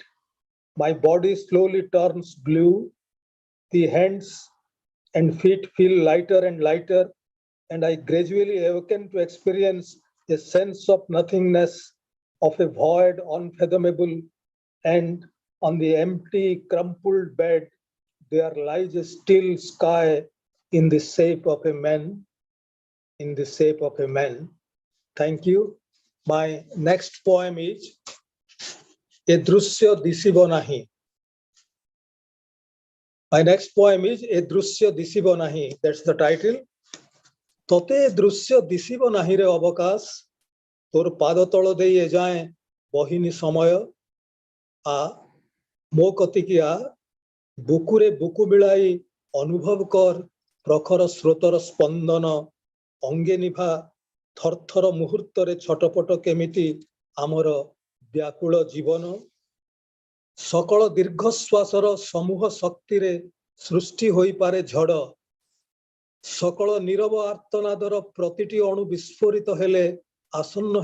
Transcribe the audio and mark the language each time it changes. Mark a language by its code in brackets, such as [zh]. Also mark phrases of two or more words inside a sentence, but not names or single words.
[en] My body slowly turns blue. The hands and feet feel lighter and lighter, and I gradually awaken to experience a sense of nothingness, of a void unfathomable, and on the empty, crumpled bed, there lies a still sky in the shape of a man, in the shape of a man. Thank you. My next poem is A Drusya Disibo Nahi. My next poem is A Drusya Disibo Nahi. That's the title. [or] ତୋତେ ଏ ଦୃଶ୍ୟ ଦିଶିବ ନାହିଁ ରେ ଅବକାଶ ତୋର ପାଦ ତଳ ଦେଇ ଏ ଯାଏଁ ବହିନି ସମୟ ଆ ମୋ କତିକି ଆ ବୁକୁରେ ବୁକୁ ମିଳାଇ ଅନୁଭବ କର ପ୍ରଖର ସ୍ରୋତର ସ୍ପନ୍ଦନ ଅଙ୍ଗେ ନିଭା ଥରଥର ମୁହୂର୍ତ୍ତରେ ଛଟପଟ କେମିତି ଆମର ବ୍ୟାକୁଳ ଜୀବନ ସକଳ ଦୀର୍ଘଶ୍ୱାସର ସମୂହ ଶକ୍ତିରେ ସୃଷ୍ଟି ହୋଇପାରେ ଝଡ଼ ସକଳ ନୀରବ ଆର୍ତ୍ତନାଦର ପ୍ରତିଟି ଅଣୁ ବିସ୍ଫୋରିତ ହେଲେ ଆସନ୍ନ